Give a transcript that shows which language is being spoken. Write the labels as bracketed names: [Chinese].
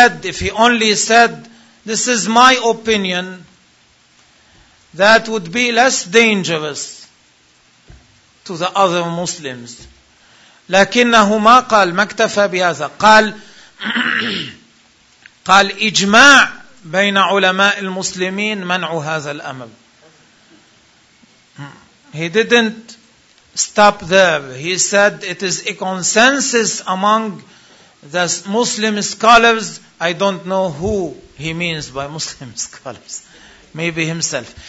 [English] If he only said this is my opinion, that would be less dangerous to the other Muslims. [Arabic] لكنه ما قال ما اكتفى بهذا قال قال إجماع بين علماء المسلمين منع هذا الأمر. [English] He didn't stop there. He said it is a consensus among the Muslim scholars. I don't know who he means by Muslim scholars. Maybe himself.